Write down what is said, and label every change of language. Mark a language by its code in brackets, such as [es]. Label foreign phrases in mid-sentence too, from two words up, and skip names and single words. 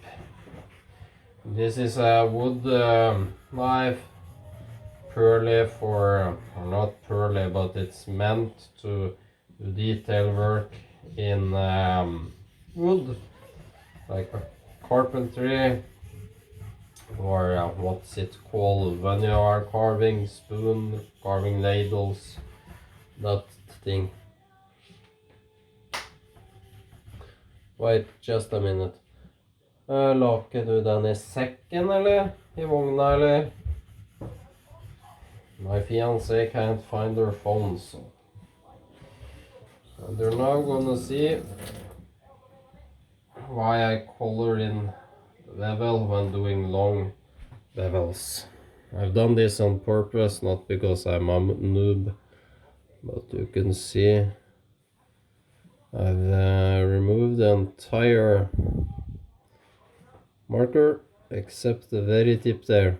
[en] This is a wood knife, pearly or not pearly, but it's meant to do detail work in wood, like carpentry, or what's it called when you are carving spoon, carving ladles, that thing. Wait just a minute. [no] La ikke du den I sekken, eller? I vogna, eller? [en] My fiancé can't find her phone, so they're now gonna see why I color in bevel when doing long bevels. I've done this on purpose, not because I'm a noob, but you can see I've removed the entire marker except the very tip there.